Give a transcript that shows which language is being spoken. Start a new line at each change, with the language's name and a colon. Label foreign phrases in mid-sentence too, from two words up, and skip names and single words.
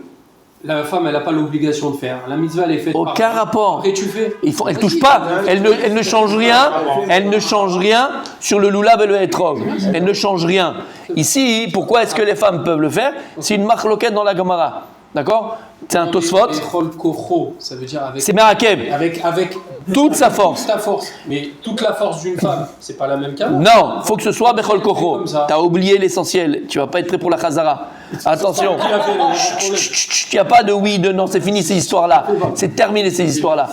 French: La femme, elle n'a pas l'obligation de faire. La mitzvah, elle est faite par Aucun rapport. Après, tu fais. Elle ne touche pas, elle ne change rien, elle ne change rien sur le lulav et le etrog. Elle ne change rien. Ici, pourquoi est-ce que les femmes peuvent le faire? C'est une marloquette dans la Gemara. D'accord? C'est un tosfot.
Hebrew: בכל כוחו,
French: ça veut dire avec. C'est Merakev. Avec Toute sa force. Toute ta force. Mais toute la force d'une femme, c'est pas la même qu'un homme. Non, il faut que ce soit
Hebrew: בכל כוחו.
French: Comme ça. Tu as oublié l'essentiel. Tu vas pas être prêt pour la Chazara. Attention. Il n'y a pas de oui, de non. C'est fini ces histoires-là. C'est terminé ces histoires-là.